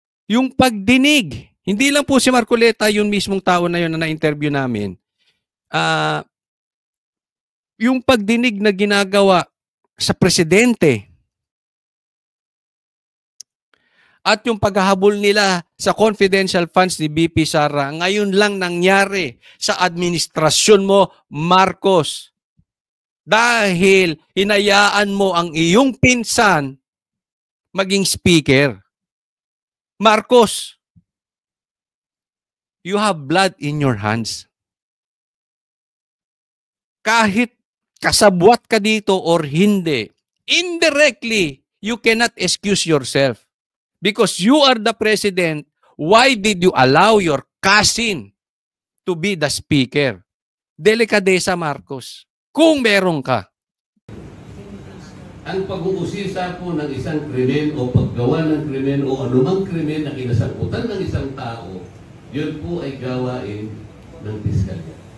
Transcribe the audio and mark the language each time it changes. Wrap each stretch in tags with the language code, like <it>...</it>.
<tl>Yung pagdinig, hindi lang po si Marcoleta, yung mismong tao na yun na na-interview namin, yung pagdinig na ginagawa sa presidente at yung paghahabol nila sa confidential funds ni BP Sara, ngayon lang nangyari sa administrasyon mo, Marcos. Dahil hinayaan mo ang iyong pinsan maging speaker.</tl> <en>Marcos, you have blood in your hands.</en> <tl>Kahit kasabwat ka dito</tl> <en>or hindi, indirectly, you cannot excuse yourself. Because you are the president, why did you allow your cousin to be the speaker?</en> <tl>Delikadesa, Marcos. Kung meron ka. Ang pag-uusisa po ng isang krimen o paggawa ng krimen o anumang krimen na kinasangkutan ng isang tao, yun po ay gawain ng piskalya.</tl>